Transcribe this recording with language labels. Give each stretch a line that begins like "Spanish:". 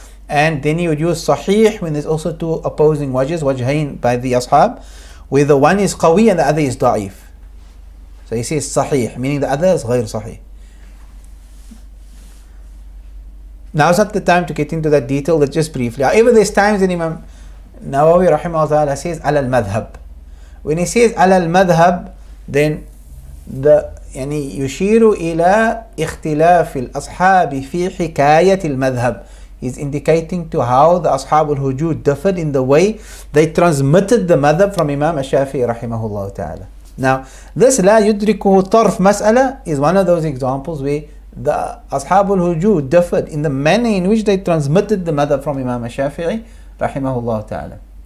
English: And then you would use sahih when there's also two opposing wajhs, wajhain by the ashab, where the one is qawi and the other is da'if. So he says sahih, meaning the other is غير sahih. Now it's not the time to get into that detail, but just briefly. However, there's times that Imam Nawawi rahimahullah says ala al-madhab. When he says ala al-madhab, then the
Arabic: يعني يشير إلى اختلاف الأصحاب في حكاية المذهب.
English: He's indicating to how the Ashab al-Hujud differed in the way they transmitted the madhab from Imam al-Shafi'i rahimahullah ta'ala. Now, this
Arabic: لا يدركه طرف
English: مسألة is one of those examples where the Ashab al-Hujud differed in the manner in which they transmitted the madhab from Imam al-Shafi'i rahimahullah ta'ala.